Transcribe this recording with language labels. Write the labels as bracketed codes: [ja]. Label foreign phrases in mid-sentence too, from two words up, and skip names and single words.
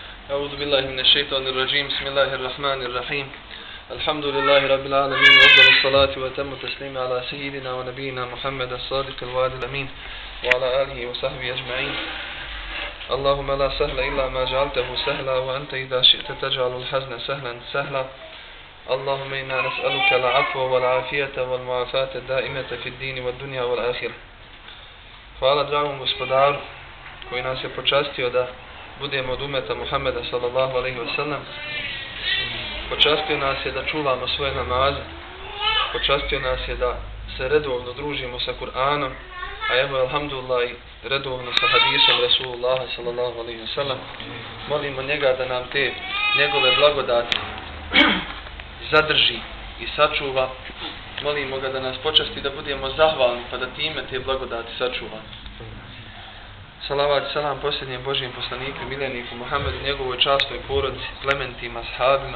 [ar] أعوذ بالله من الشيطان الرجيم بسم الله الرحمن الرحيم الحمد لله رب العالمين وأفضل الصلاة وأتم التسليم على سيدنا ونبينا محمد الصادق الوعد الأمين وعلى آله وصحبه أجمعين اللهم لا سهل إلا ما جعلته سهلا وأنت إذا شئت تجعل الحزن سهلا سهلا اللهم إنا نسألك العفو والعافية والمعافاة الدائمة في الدين والدنيا والآخرة. [bs] Hvala dragom gospodaru koji nas je počastio da budemo od umeta Muhammeda [ar] صلى الله عليه وسلم. [bs] Počastio nas je da čuvamo svoje namaze. Počastio nas je da se redovno družimo sa Kur'anom, a evo alhamdulillah i redovno sa hadisom Rasulullaha [ar] صلى الله عليه وسلم. [bs] Molimo njega da nam te njegove blagodati zadrži i sačuva. Molimo ga da nas počasti da budemo zahvalni pa da time te blagodati sačuva. Salavat i salam posljednjem Božijem poslaniku i mileniku Muhammedu, njegovoj častoj porodici, plementima, sahabima.